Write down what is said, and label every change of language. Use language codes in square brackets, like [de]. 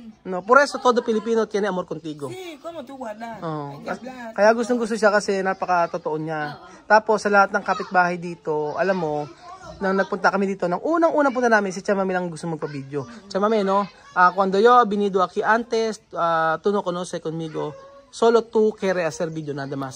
[es] No, por eso todo Pilipino tiene amor contigo. Sí, ¿cómo tú guardar? [tl] Kaya gustong-gusto siya kasi napaka-totoo niya. Tapos sa lahat ng kapitbahay dito, alam mo, nang nagpunta kami dito, nang unang punta namin, si Chamame lang gusto magpa-video. [es] Chamame, no? Cuando yo venido aquí antes, tú no conoces conmigo, solo tú quieres hacer video nada más.